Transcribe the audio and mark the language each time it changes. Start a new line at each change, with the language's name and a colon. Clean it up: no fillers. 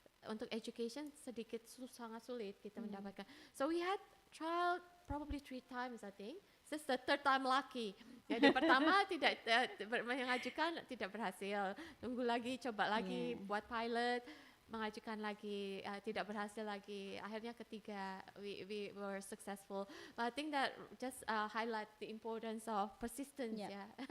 Indonesian: Untuk education sedikit sangat sulit kita mendapatkan.
English: So we had trial probably 3 times I think. This the third time lucky.
Indonesian: Jadi pertama tidak mengajukan tidak berhasil. Tunggu lagi, coba lagi, buat pilot. Mengajukan lagi, tidak berhasil lagi. Akhirnya ketiga,
English: we were successful. But I think that just highlight the importance of persistence ya.